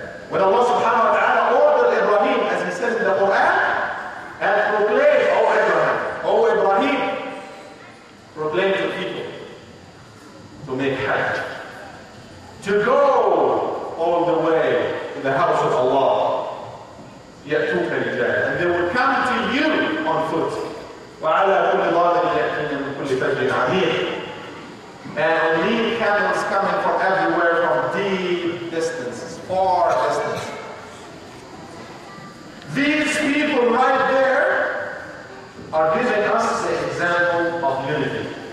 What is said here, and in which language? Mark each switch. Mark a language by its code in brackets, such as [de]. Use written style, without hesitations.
[en] When Allah subhanahu wa ta'ala ordered Ibrahim, as he said in the Quran, and proclaim, O Ibrahim, proclaim to people to make Hajj, to go all the way to the house of Allah. [ar] يأتوك رجالا, [en] and they will come to you on foot. [ar] وعلى كل ضامر يأتين من كل فج عميق. [en] And lead camels coming from everywhere, from deep distances, far distances. These people right there are giving us the example of unity.